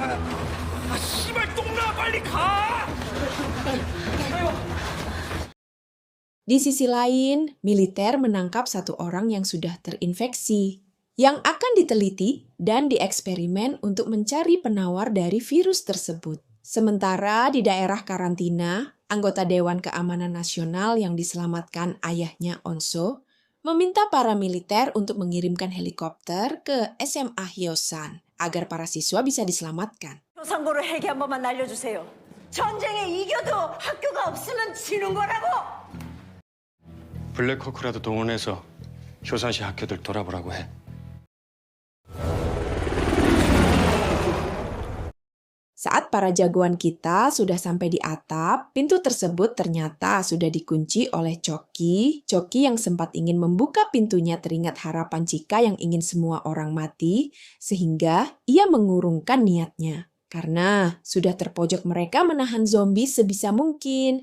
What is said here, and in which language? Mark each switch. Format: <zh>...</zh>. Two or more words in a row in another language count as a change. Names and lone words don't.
<id>Di sisi lain, militer menangkap satu orang yang sudah terinfeksi, yang akan diteliti dan dieksperimen untuk mencari penawar dari virus tersebut. Sementara di daerah karantina, anggota Dewan Keamanan Nasional yang diselamatkan ayahnya Onso, meminta para militer untuk mengirimkan helikopter ke SMA Hyosan agar para siswa bisa diselamatkan.</id> <ko>교상고를 핵이 한 번만 날려주세요. 전쟁에 이겨도 학교가 없으면 지는 거라고! 블랙호크라도 동원해서 효산시 학교들 돌아보라고 해.</ko> <id>Saat para jagoan kita sudah sampai di atap, pintu tersebut ternyata sudah dikunci oleh Coki. Coki yang sempat ingin membuka pintunya teringat harapan Chika yang ingin semua orang mati, sehingga ia mengurungkan niatnya. Karena sudah terpojok mereka menahan zombie sebisa mungkin.</id>